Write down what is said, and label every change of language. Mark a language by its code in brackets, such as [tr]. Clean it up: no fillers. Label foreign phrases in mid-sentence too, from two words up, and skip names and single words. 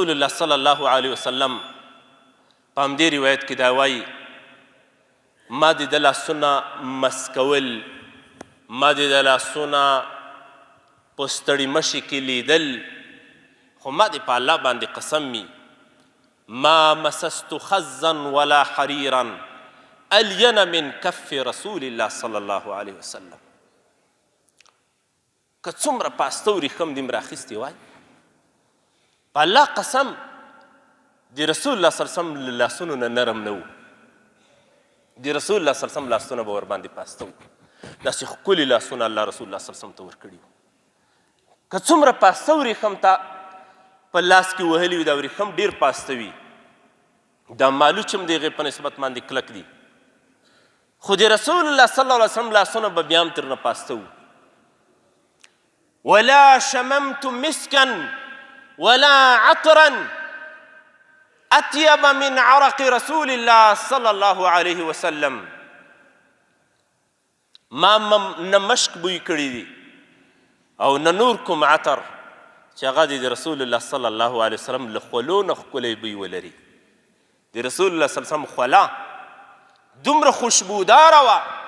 [ar] الله صلی الله علیه وسلم [ps] په همدې روایت کې دا وایي ما د ده لاسونه مس کول ما د ده لاسونه په ستړي مشي کې لیدل خو ما دې په الله باندې قسم می [ar] ما مسست خزا ولا حريرا الين من كف رسول الله صلی الله علیه وسلم [ps] که څومره پاسته ورېښم دې م راخیستې وای په الله قسم د رسول الله [ar] صلی الله علیه وسلم [ps] له لاسونو نه نرم نه و د رسول الله [ar] صلی الله علیه وسلم [ps] لاسونه به ورباندې پاسته وو داسې ښکلي لاسونه الله رسول الله [ar] صلی الله علیه وسلم [ps] ته ورکړي وو که څومره پاسته ورېښم ته په لاس کې وهلي وي دا ورېښم ډېر پاسته وي دا مالو چې هم د هغې په نسبت باندې کلک دي خو د رسول الله [ar] صلی الله علیه وسلم [ps] لاسونه به بیا هم ترنه پاسته وو [ar] ولا شممت مسكا ولا عطرا اطيب من عرق رسول الله صلی الله علیه وسلم [ps] ما نه مشک بوی کړي دي او نه نور کوم عطر چې هغه د رسول الله [ar] صلی الله علیه وسلم [ps] له خولو نه ښکلی بوی ولري د رسول الله [ar] صلی الله علیه وسلم [ps] خوله دومره خوشبوداره وه